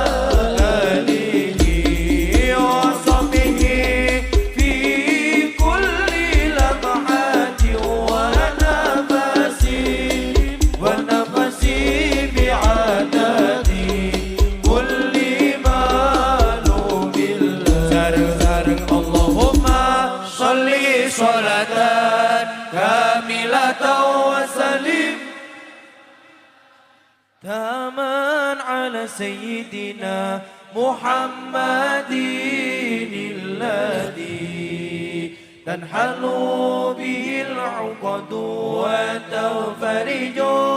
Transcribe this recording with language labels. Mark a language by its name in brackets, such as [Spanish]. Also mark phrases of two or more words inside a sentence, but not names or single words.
[Arabic] وآله وصحبه في كل لمحة ونفس بعدد كل معلوم لك اللهم صل صلاة كاملة وسلم تاماً على سيدنا محمد الذي تنحل به العقد وتنفرج